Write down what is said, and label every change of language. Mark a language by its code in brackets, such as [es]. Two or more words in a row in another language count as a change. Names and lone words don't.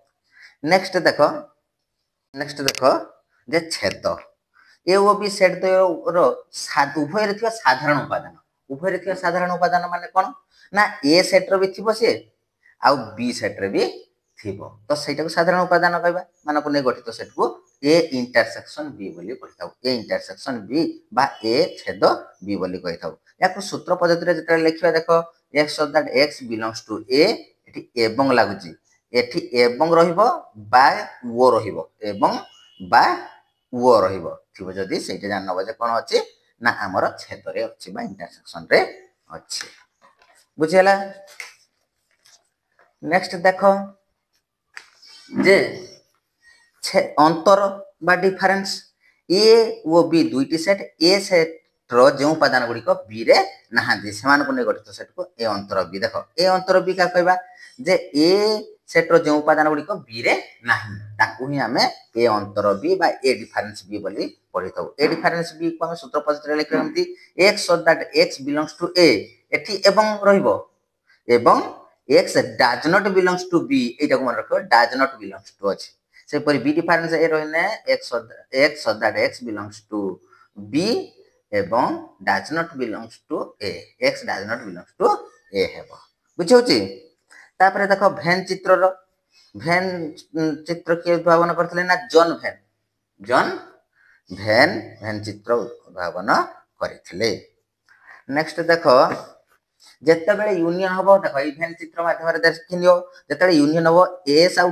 [or] ବୁଝିଗଲା? ନେକ୍ସଟ ଦେଖ ଯେ ଛେଦ ଏ ଓ ବି ସେଟ୍ ଦ୍ୱୟର ଉଭୟରେ ଥିବା ସାଧାରଣ ଉପାଦାନ ଉଭୟରେ ଥିବା ସାଧାରଣ ଉପାଦାନ ମାନେ କ'ଣ ନା ଏ ସେଟ୍ର ବି ଥିବ ସିଏ ଆଉ ବି ସେଟ୍ରେ ବି ଥିବ ତ ସେଇଟାକୁ ସାଧାରଣ ଉପାଦାନ କହିବା ମାନଙ୍କୁ ନେଇ ଗଠିତ ସେଟ୍କୁ ଏ ଇଣ୍ଟରସେକ୍ସନ ବି ବୋଲି କହିଥାଉ ଏ ଇଣ୍ଟରସେକ୍ସନ ବି ବା ଏ ଛେଦ ବି ବୋଲି କହିଥାଉ ୟାକୁ ସୂତ୍ର ପଦ୍ଧତିରେ ଯେତେବେଳେ ଲେଖିବା ଦେଖ [en] x so that x belongs to a [or] ଏଠି ଏବଂ ଲାଗୁଛି ଏଠି ଏବଂ ରହିବ ବା ଓ ରହିବ ଏବଂ ବା ଓ ରହିବ ଥିବ ଯଦି ସେଇଟା ଜାଣିନବ ଯେ କ'ଣ ଅଛି ନା ଆମର ଛେଦରେ ଅଛି ବା ଇଣ୍ଟରସେକ୍ସନରେ ଅଛି ବୁଝିହେଲା ନେକ୍ସଟ ଦେଖ ଯେ ଅନ୍ତର ବା ଡିଫରେନ୍ସ ଏ ଓ ବି ଦୁଇଟି ସେଟ୍ ଏ ସେଟ୍ର ଯେଉଁ ଉପାଦାନ ଗୁଡ଼ିକ ବିରେ ନାହାନ୍ତି ସେମାନଙ୍କୁ ନେଇ ଗଠିତ ସେଟ୍କୁ ଏ ଅନ୍ତର ବି ଦେଖ ଏ ଅନ୍ତର ବି କାହା କହିବା ଯେ ଏ ସେଟ୍ର ଯେଉଁ ଉପାଦାନ ଗୁଡ଼ିକ ବିରେ ନାହିଁ ତାକୁ ହିଁ ଆମେ ଏ ଅନ୍ତର ବି ବା ଏ ଡିଫରେନ୍ସ ବି ବୋଲି ପଢ଼ିଥାଉ ଏ ଡିଫରେନ୍ସ ବି କୁ ଆମେ ସୂତ୍ର ପଦ୍ଧତିରେ ଲେଖିବା ଏମିତି [en] x so that x belongs to a [or] ଏଠି ଏବଂ ରହିବ ଏବଂ [en] x does not belongs to b [or] ଏଇଟାକୁ ମନେ ରଖିବ [en] does not belongs to [or] ଅଛି ସେପରି b ଡିଫରେନ୍ସ ଏ ରହିଲେ [en] x so that x belongs to b [or] ଏବଂ [en] does not belongs to a x does not belongs to a [or] ହେବ ବୁଝିହେଉଛି ତାପରେ ଦେଖ ଭେନ୍ ଚିତ୍ରର ଭେନ୍ ଚିତ୍ର କିଏ ଉଦ୍ଭାବନ କରିଥିଲେ ନା ଜନ୍ ଭେନ୍ ଚିତ୍ର ଉଦ୍ଭାବନ କରିଥିଲେ ନେକ୍ସଟ ଦେଖ ଯେତେବେଳେ ୟୁନିୟନ ହବ ଦେଖ ଏଇ ଭେନ୍ ଚିତ୍ର ମାଧ୍ୟମରେ ଦେଖିନିଅ ଯେତେବେଳେ ୟୁନିୟନ ହବ ଏସ୍ ଆଉ